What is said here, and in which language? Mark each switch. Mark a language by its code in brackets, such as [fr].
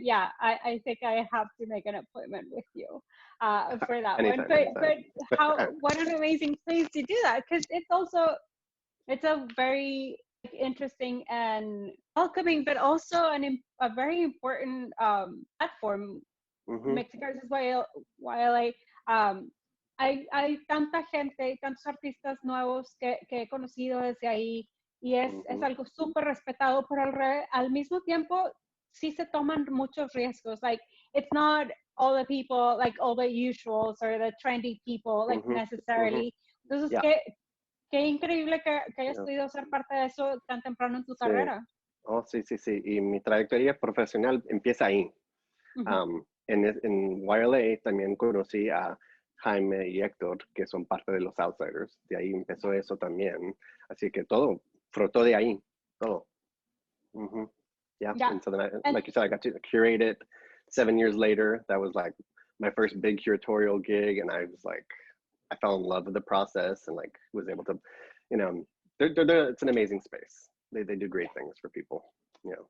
[en] Yeah, I think I have to make an appointment with you for that one. But what an amazing place to do that, because it's a very interesting and welcoming, but also a very important platform. Mexic-Arte YLA. [es] Hay tanta gente, tantos artistas nuevos que he conocido desde ahí, y es algo súper respetado, pero al mismo tiempo sí se toman muchos riesgos. [en] Like, it's not all the people, like all the usuals or the trendy people, like necessarily. [es] Entonces, qué increíble que hayas podido ser parte de eso tan temprano en tu carrera. Oh, sí. Y mi trayectoria profesional empieza ahí. En YLA también conocí a Jaime y Héctor, que son parte de los Outsiders. De ahí empezó eso también. Así que todo frotó de ahí, todo. [en] Yeah. And so then, like you said, I got to curate it 7 years later. That was like my first big curatorial gig, and I was like, I fell in love with the process, and like was able to, it's an amazing space. They do great things for people. Yeah.